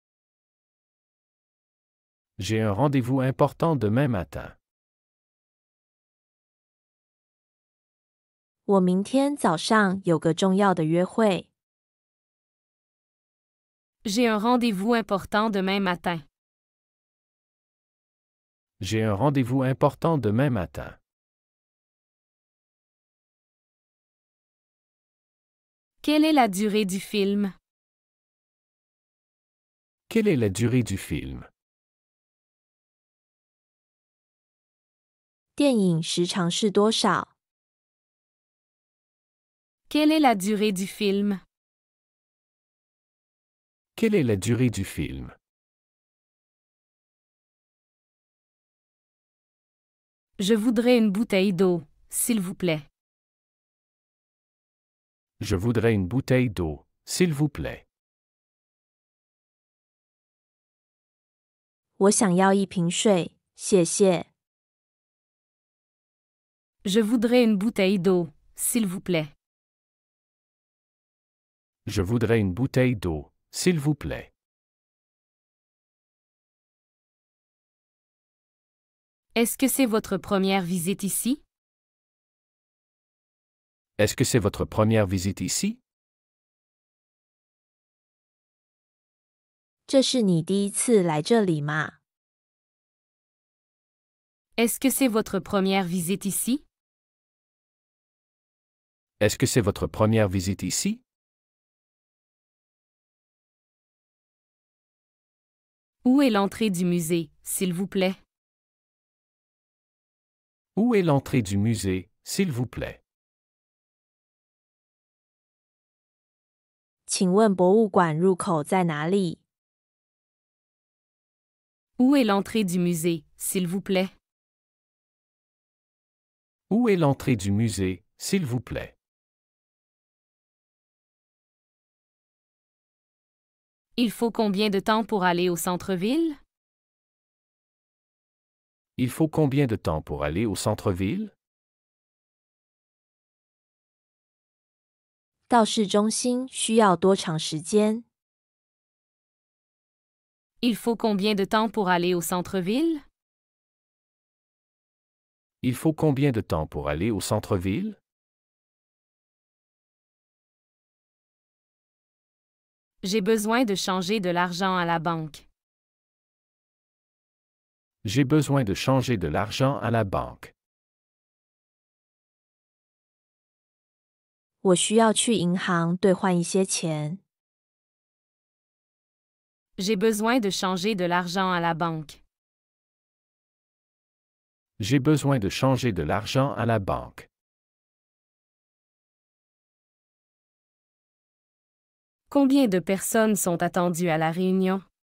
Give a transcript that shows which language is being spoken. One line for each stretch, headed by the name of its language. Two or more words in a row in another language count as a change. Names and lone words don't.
French: J'ai un rendez-vous important demain matin.
Chinese: 我明天早上有个重要的约会。
French: J'ai un rendez-vous important demain matin. J'ai un rendez-vous important demain matin. Quelle est la durée du film? Quelle est la durée du film?
Chinese: 电影时长是多少？
French: Quelle est la durée du film? Quelle est la durée du film? Je voudrais une bouteille d'eau, s'il vous plaît. Je voudrais une bouteille d'eau, s'il vous plaît.
Chinese: 我想要一瓶水，谢谢。
French: Je voudrais une bouteille d'eau, s'il vous plaît. Je voudrais une bouteille d'eau, s'il vous plaît. Est-ce que c'est votre première visite ici? Est-ce que c'est votre première visite ici?
Chinese: 这是你第一次来这里吗？
French: Est-ce que c'est votre première visite ici? Est-ce que c'est votre première visite ici? Où est l'entrée du musée, s'il vous plaît? Où est l'entrée du musée, s'il vous plaît?
Chinese: 请问博物馆入口在哪里？
French: Où est l'entrée du musée, s'il vous plaît? Où est l'entrée du musée, s'il vous plaît? Il faut combien de temps pour aller au centre-ville? Il faut combien de temps pour aller au centre-ville?
Chinese: 到市中心需要多长时间？
French: Il faut combien de temps pour aller au centre-ville? Il faut combien de temps pour aller au centre-ville? J'ai besoin de changer de l'argent à la banque. J'ai besoin de changer de l'argent à la banque.
Chinese: 我需要去银行兑换一些钱。
French: J'ai besoin de changer de l'argent à la banque. J'ai besoin de changer de l'argent à la banque. Combien de personnes sont attendues à la réunion?